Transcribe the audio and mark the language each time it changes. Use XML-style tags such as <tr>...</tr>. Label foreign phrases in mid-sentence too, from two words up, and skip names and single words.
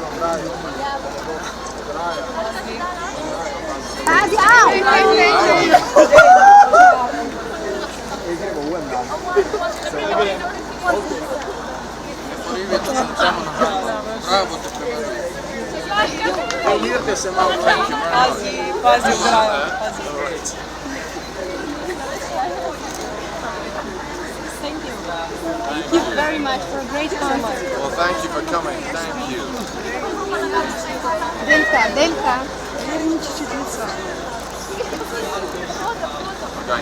<sl>Pazi, au! Bravo, Mirte se malo. Pazi, bravo.</sl> <en>Thank you very much for a great concert. Well, thank you for coming. Thank you.</en> <ru>Дельта.</ru> <en>Okay.</en>